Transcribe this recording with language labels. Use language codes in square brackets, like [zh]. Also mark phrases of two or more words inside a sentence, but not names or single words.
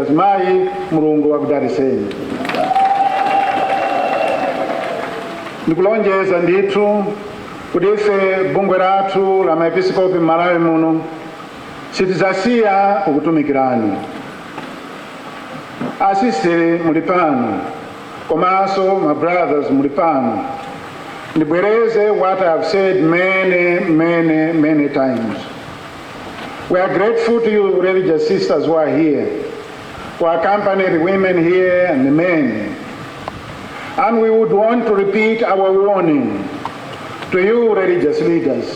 [ny] Azimayi Mulungu akudaliseni. Ndikulonjeza ndithu kuti ife bungwe lathu la maepiskopi m'Malawi muno sitidzasiya kukutumikirani. Asisteri muli pano, komanso [en] my brothers [ny] muli pano. [en] Ndibwereze what I have said many times. We are grateful to you religious sisters who are here, who accompany the women here and the men. And we would want to repeat our warning to you religious leaders.